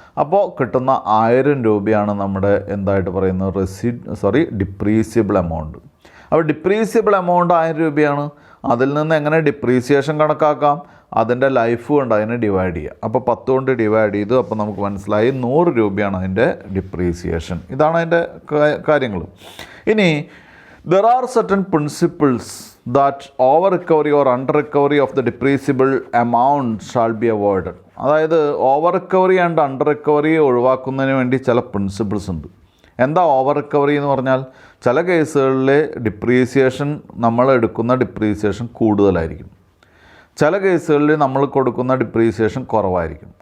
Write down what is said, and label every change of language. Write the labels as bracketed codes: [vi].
[ml] അപ്പോൾ കിട്ടുന്ന 1000 രൂപയാണ് നമ്മുടെ എന്തായിട്ട് പറയുന്നത് ഡിപ്രീസിയബിൾ എമൗണ്ട്. അപ്പോൾ ഡിപ്രീസിയബിൾ എമൗണ്ട് 1000 രൂപയാണ്. അതിൽ നിന്ന് എങ്ങനെ ഡിപ്രീസിയേഷൻ കണക്കാക്കാം? അതിൻ്റെ ലൈഫ് കൊണ്ട് അതിനെ ഡിവൈഡ് ചെയ്യുക. അപ്പോൾ 10 കൊണ്ട് ഡിവൈഡ് ചെയ്തു. അപ്പോൾ നമുക്ക് മനസ്സിലായി 100 രൂപയാണ് അതിൻ്റെ ഡിപ്രീസിയേഷൻ. ഇതാണ് അതിൻ്റെ കാര്യങ്ങൾ. [en] ഇനി there are certain principles that over recovery or under recovery of the depreciable amount shall be avoided. [ml] അതായത് over recovery and under recovery ഒഴിവാക്കുന്നതിന് വേണ്ടി ചില പ്രിൻസിപ്പിൾസ് ഉണ്ട്. എന്താ ഓവർ റിക്കവറി എന്ന് പറഞ്ഞാൽ? ചില കേസുകളിൽ ഡിപ്രീസിയേഷൻ നമ്മൾ എടുക്കുന്ന ഡിപ്രീസിയേഷൻ കൂടുതലായിരിക്കും, ചില കേസുകളിൽ നമ്മൾ കൊടുക്കുന്ന ഡിപ്രീസിയേഷൻ കുറവായിരിക്കും.